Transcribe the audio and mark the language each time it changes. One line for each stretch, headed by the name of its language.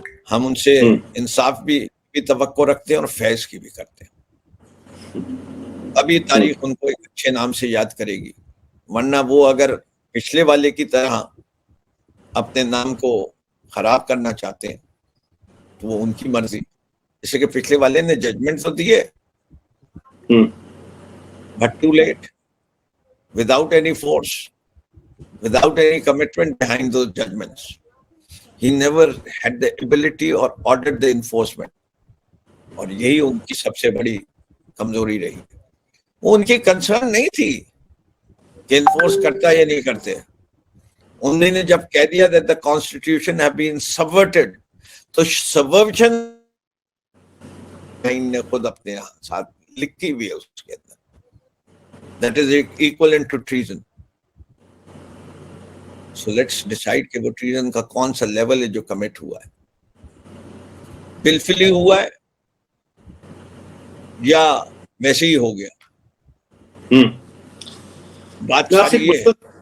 Urdu: ہم ان سے انصاف بھی توقع رکھتے ہیں اور فیض کی بھی کرتے ہیں. ابھی تاریخ ان کو ایک اچھے نام سے یاد کرے گی، ورنہ وہ اگر پچھلے والے کی طرح اپنے نام کو خراب کرنا چاہتے ہیں تو وہ ان کی مرضی. جیسے کہ پچھلے والے نے ججمنٹ تو دیے
English: but too late, without any force, without any commitment behind those judgments. He never had the ability or ordered the enforcement.
Urdu: اور یہی ان کی سب سے بڑی کمزوری رہی. وہ ان کی کنسرن نہیں تھی کہ انفورس کرتا یا نہیں کرتے. انہوں نے جب کہہ دیا
English: that the constitution have been subverted،
Urdu: تو subversion نے خود اپنے ساتھ لکھی ہوئی ہے اس کے اندر.
English: That is equivalent to treason. So let's decide
Urdu: کہ وہ treason کا کون سا لیول ہے جو کمٹ ہوا ہے. بالفعلی ہوا ہے یا ویسے ہی ہو گیا؟ بات یہ ہے.